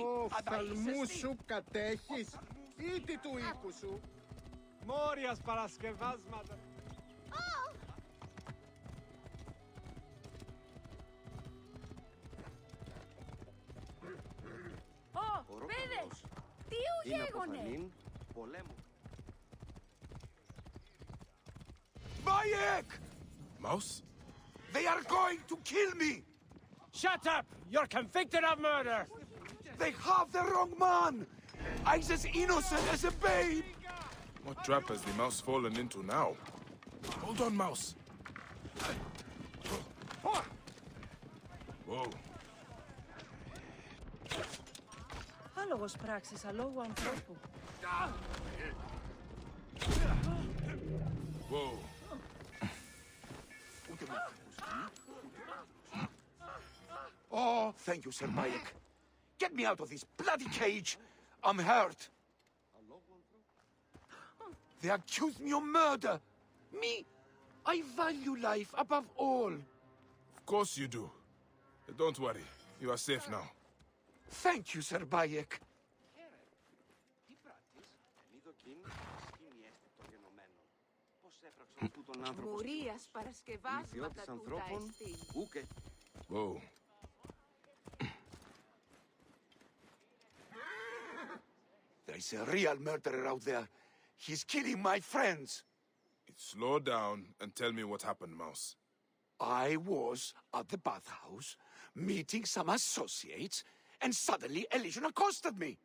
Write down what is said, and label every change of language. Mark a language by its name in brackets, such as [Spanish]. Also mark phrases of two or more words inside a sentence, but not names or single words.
[Greek] Οφθαλμού σου κατέχεις ή τι του οίκου σου. Μόριας παρασκευάσματα. Ω, παιδες! Τι ου γέγονε! [English] Bayek! Mouse? They are going to kill me! Shut up! You're convicted of murder! They have the wrong man! I'm as innocent as a babe! What trap has the mouse fallen into now? Hold on, Mouse. Whoa. [Greek] Άλογος πράξης αλόγου ανθρώπου. [English] Whoa. Oh, thank you, Sir Bayek. Get me out of this bloody cage. I'm hurt. They accuse me of murder. Me, I value life above all. Of course you do. Don't worry. You are safe now. Thank you, Sir Bayek. [Greek] Μουρίας παρασκευάσματα τούτα εστί. [English] Whoa. There's a real murderer out there. He's killing my friends. Slow down and tell me what happened, Mouse. I was at the bathhouse, meeting some associates, and suddenly Elysian accosted me.